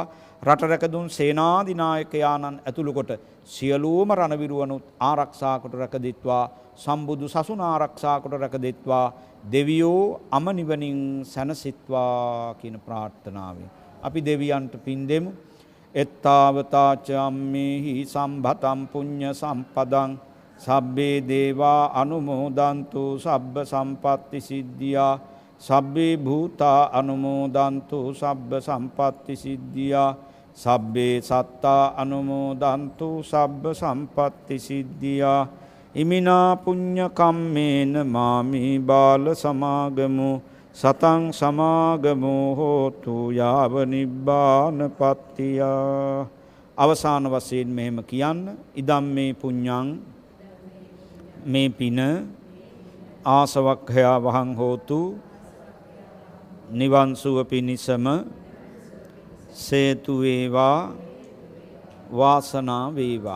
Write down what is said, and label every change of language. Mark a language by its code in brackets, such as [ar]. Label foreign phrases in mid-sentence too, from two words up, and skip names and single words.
[si] රට රැකදුන් සේනාධිනායකයාණන් ඇතුළු කොට සියලුම රණවිරුවනුත් ආරක්ෂා කොට රැක දෙත්වා. සම්බුදු සසුන ආරක්ෂා කොට රැක දෙත්වා. දෙවියෝ අමනිවනින් සැනසෙත්වා කියන ප්‍රාර්ථනාවෙන් අපි දෙවියන්ට පින් දෙමු. [pi] එත්තාවතාච අම්මේහි සම්භතම් පුඤ්ඤ සම්පදං සබ්බේ දේවා අනුමෝදන්තු සබ්බ සම්පත්ති සිද්ධියා. සබ්බේ භූතා අනුමෝදන්තු සබ්බ සම්පත්ති සිද්ධියා. සබ්බේ සත්තා අනුමෝදන්තු සබ්බ සම්පත්ති සිද්ධියා. ඉමිනා පුඤ්ඤ කම්මේන මාමි බාල සමාගමු සතං සමාගමු හෝතු යාව නිබ්බානපත්තිය. [si] අවසාන වශයෙන් මෙහෙම කියන්න. [pi] ඉදම් මේ පුඤ්ඤං, [si] මේ පින [pi] ආසවක්ඛයා වහං හෝතු [si] නිවන් සුව පිණිසම සේතු වේවා, වාසනා වේවා.